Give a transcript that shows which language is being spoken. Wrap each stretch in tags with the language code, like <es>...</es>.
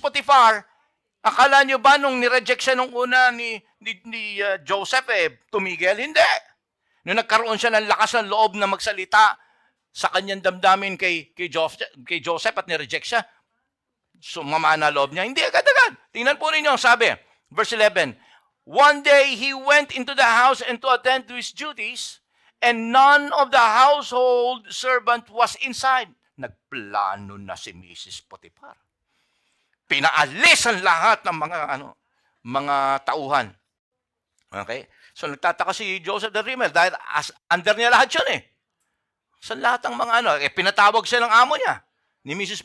<tl>Potiphar, akala nyo ba nung nireject siya nung una ni Joseph, tumigil? Hindi. Nung nagkaroon siya ng lakas ng loob na magsalita sa kanyang damdamin kay Joseph at nireject siya, sumama na loob niya. Hindi agad-agad. Tingnan po ninyo, sabi,</tl> <en>verse 11, one day he went into the house and to attend to his duties, and none of the household servant was inside.</en> <tl>Nagplano na si Mrs. Potiphar. Pinaalis ang lahat ng mga tauhan. Okay? So nagtataka si Joseph the Dreamer dahil under niya lahat yun eh. Sa lahat ng mga pinatawag siya ng amo niya, ni Mrs.</tl>